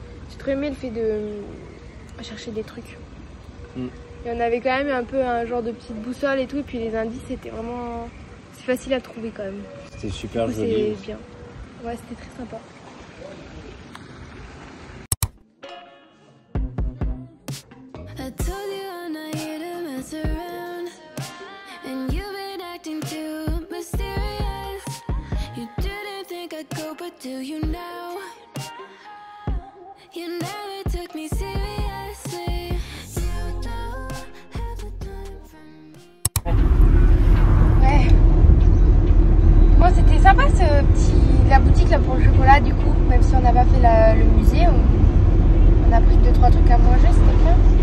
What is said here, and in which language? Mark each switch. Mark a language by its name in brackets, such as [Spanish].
[French] J'ai trop aimé le fait de chercher des trucs. Et on avait quand même un peu un genre de petite boussole et tout. Et puis les indices, c'était vraiment... C'est facile à trouver quand même. C'était super Du coup, joli. c'est bien. Ouais, c'était très sympa. [English] I told you I'm not here to mess around, and you've been acting too mysterious. You didn't think I'd go, but do you now? You never took me seriously. You don't have the time for me. [French] Ouais. Bon, c'était sympa la boutique là pour le chocolat du coup. Même si on n'a pas fait le musée, on a pris 2-3 trucs à manger, c'était bien.